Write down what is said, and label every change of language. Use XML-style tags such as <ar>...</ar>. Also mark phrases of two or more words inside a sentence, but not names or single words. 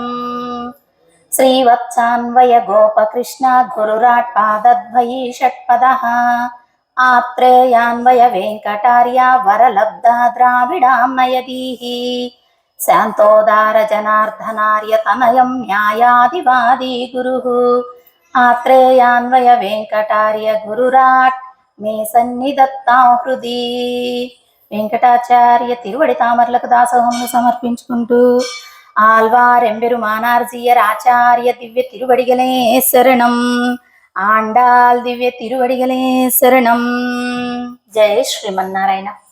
<sa>श्रीवत्सान्वय गोपकृष्ण गुरुराट् पादद्वयी षट्पदः आत्रेयान्वय वेङ्कटार्य वरलब्धा द्राविडाम्नयदीः शान्तोदार जनार्दनार्य तनयं न्यायादिवादी गुरुः आत्रेयान्वय वेङ्कटार्य गुरुराट् मे सन्निधत्तां हृदि।</sa> <te>వెంకటాచార్య తిరువడి తామర్లకు దాసోహంను సమర్పించుకుంటూ</te> <ta>ஆழ்வாரெம்பெருமானார்ஜீயர் ஆச்சார்ய திவ்ய திருவடிகளே சரணம். ஆண்டாள் திவ்ய திருவடிகளே சரணம்.</ta> <te>జై శ్రీమన్నారాయణ.</te>